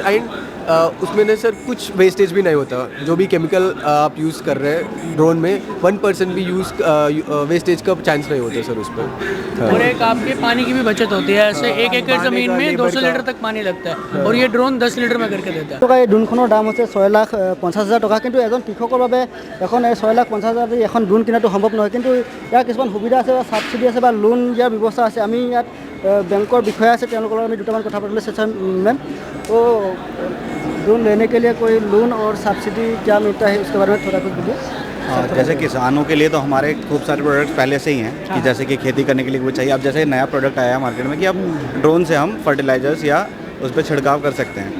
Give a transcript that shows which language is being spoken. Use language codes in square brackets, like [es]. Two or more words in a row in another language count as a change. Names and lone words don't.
[hi] एंड उसमें ना सर कुछ वेस्टेज भी नहीं होता। जो भी केमिकल आप यूज़ कर रहे हैं ड्रोन में, 1% भी वेस्टेज का चांस नहीं होता सर उस पर। और एक आपके पानी की भी बचत होती है। ऐसे 1 एकड़ ज़मीन में 200 लीटर तक पानी लगता है और ये ड्रोन 10 लीटर में करके देता है। [as] এই ড্ৰোনখনৰ দাম হৈছে 6,50,000 টকা। কিন্তু এজন কৃষকৰ বাবে এখন 6,50,000 এখন ড্ৰোন কিনাটো সম্ভৱ নহয়। কিন্তু ইয়াৰ কিছুমান সুবিধা আছে বা ছাবচিডি আছে বা লোন দিয়াৰ ব্যৱস্থা আছে। আমি ইয়াত बैंकर বিষয়া আছে, তেওঁলোকৰ লগত আমি দুটামান কথা পাতিবলৈ চেষ্টা मैम। [hi] तो ड्रोन लेने के लिए कोई लोन और सब्सिडी क्या मिलता है, उसके बारे में थोड़ा कुछ बोलिए। जैसे किसानों के लिए तो हमारे खूब सारे प्रोडक्ट्स पहले से ही हैं कि जैसे कि खेती करने के लिए वो चाहिए। अब जैसे नया प्रोडक्ट आया है मार्केट में कि अब ड्रोन से हम फर्टिलाइजर्स या उस पर छिड़काव कर सकते हैं।